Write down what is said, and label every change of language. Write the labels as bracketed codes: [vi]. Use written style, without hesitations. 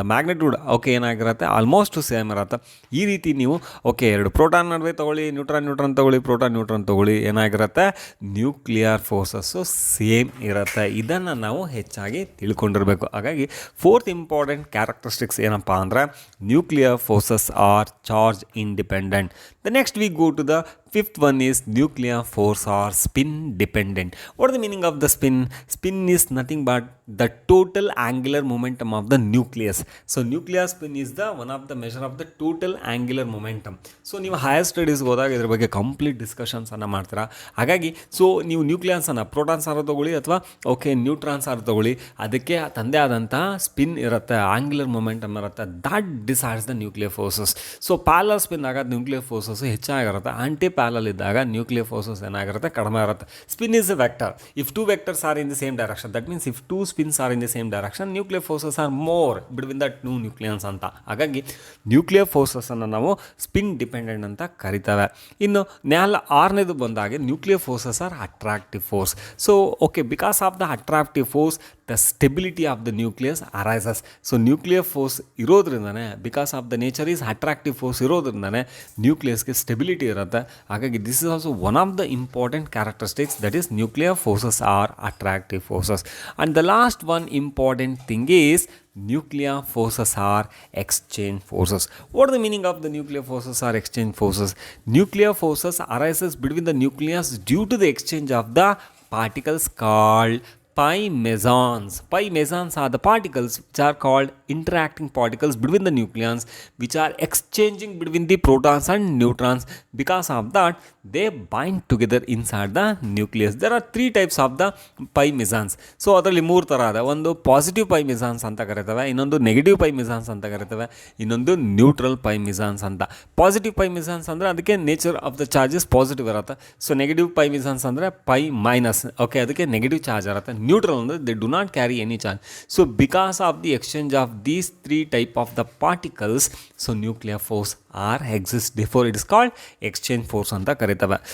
[kn] The magnitude ಏನಾಗಿರುತ್ತೆ, almost same ಇರುತ್ತೆ. ಈ ರೀತಿ ನೀವು 2 ಪ್ರೋಟಾನ್ ನಡುವೆ ತೊಗೊಳ್ಳಿ, ನ್ಯೂಟ್ರಾನ್ ತೊಗೊಳ್ಳಿ, ಪ್ರೋಟಾನ್ ತೊಗೊಳ್ಳಿ, ಏನಾಗಿರುತ್ತೆ, ನ್ಯೂಕ್ಲಿಯರ್ ಫೋರ್ಸಸ್ಸು ಸೇಮ್ ಇರುತ್ತೆ. ಇದನ್ನು ನಾವು ಹೆಚ್ಚಾಗಿ ತಿಳ್ಕೊಂಡಿರಬೇಕು. ಹಾಗಾಗಿ ಫೋರ್ತ್ ಇಂಪಾರ್ಟೆಂಟ್ ಕ್ಯಾರೆಕ್ಟರಿಸ್ಟಿಕ್ಸ್ ಏನಪ್ಪ ಅಂದರೆ [en] Nuclear forces are charge independent. The next we go to the fifth one is nuclear force or spin dependent. What is the meaning of the spin? Spin is nothing but the total angular momentum of the nucleus. So nuclear spin is the one of the measure of the total angular momentum. [kn] So ನೀವು higher ಸ್ಟಡೀಸ್ಗೆ ಹೋದಾಗ ಇದ್ರ ಬಗ್ಗೆ complete ಡಿಸ್ಕಷನ್ಸನ್ನು ಮಾಡ್ತೀರಾ. ಹಾಗಾಗಿ so ನೀವು ನ್ಯೂಕ್ಲಿಯನ್ಸನ್ನು protons ಆರು ತೊಗೊಳ್ಳಿ ಅಥವಾ ನ್ಯೂಟ್ರಾನ್ಸ್ ಆರು ತೊಗೊಳ್ಳಿ, ಅದಕ್ಕೆ ತಂದೆ ಆದಂಥ ಸ್ಪಿನ್ ಇರುತ್ತೆ, ಆಂಗ್ಯುಲರ್ ಮೊಮೆಂಟಮ್ ಇರುತ್ತೆ. [en] That decides the nuclear forces. [kn] So parallel spin ಆಗ ನ್ಯೂಕ್ಲಿಯರ್ ಫೋರ್ಸಸ್ ಹೆಚ್ಚಾಗಿರುತ್ತೆ, ಆಂಟಿ ಪ್ಯಾರಲಲ್ ಇದ್ದಾಗ ನ್ಯೂಕ್ಲಿಯರ್ ಫೋರ್ಸಸ್ ಏನಾಗಿರುತ್ತೆ, ಕಡಿಮೆ ಇರುತ್ತೆ. [en] Spin is a vector. If 2 vectors are in the same direction, that means if 2 spins are in the same direction, nuclear forces are more between the 2 nucleons [kn] ಅಂತ. ಹಾಗಾಗಿ nuclear ಫೋರ್ಸಸನ್ನು ನಾವು spin dependent ಅಂತ ಕರಿತೇವೆ. ಇನ್ನು ಆರನೇದು ಬಂದಾಗೆ [en] Nuclear forces are attractive force. So because of the attractive force the stability of the nucleus arises. [kn] So nuclear force ಇರೋದ್ರಿಂದನೇ, [en] because of the nature is attractive force [kn] ಇರೋದ್ರಿಂದನೇ ನ್ಯೂಕ್ಲಿಯಸ್ಗೆ stability ಇರುತ್ತೆ. ಹಾಗಾಗಿ [en] This is also one of the important characteristics, that is nuclear forces are attractive forces. And the last one important thing is nuclear forces are exchange forces. What is the meaning of the nuclear forces are exchange forces? Nuclear forces arises between the nucleus due to the exchange of the particles called pi mesons. Pi mesons are the particles which are called interacting particles between the nucleons, which are exchanging between the protons and neutrons. Because of that, they bind together inside the nucleus. There are three types of the pi mesons. [kn] So ಅದರಲ್ಲಿ ಮೂರು ಥರ ಇದೆ. ಒಂದು positive pi ಮೆಸಾನ್ಸ್ ಅಂತ ಕರಿತವೆ, ಇನ್ನೊಂದು negative pi ಮೆಸಾನ್ಸ್ ಅಂತ ಕರಿತವೆ, ಇನ್ನೊಂದು neutral pi ಮೆಸಾನ್ಸ್ ಅಂತ. ಪಾಸಿಟಿವ್ ಪೈ ಮೆಸಾನ್ಸ್ ಅಂದರೆ ಅದಕ್ಕೆ [en] nature of the charges [kn] positive ಇರುತ್ತೆ. ಸೊ ನೆಗೆಟಿವ್ ಪೈ ಮೆಸಾನ್ಸ್ ಅಂದರೆ ಪೈ ಮೈನಸ್, ಓಕೆ, ಅದಕ್ಕೆ ನೆಗೆಟಿವ್ ಚಾರ್ಜ್ ಇರುತ್ತೆ. ನ್ಯೂಟ್ರಲ್ ಅಂದರೆ [en] They do not carry any charge. So because of the exchange of these three type of the particles, so nuclear force are exist before it is called exchange force [kn] ಅಂತ ಕರಿತವೆ.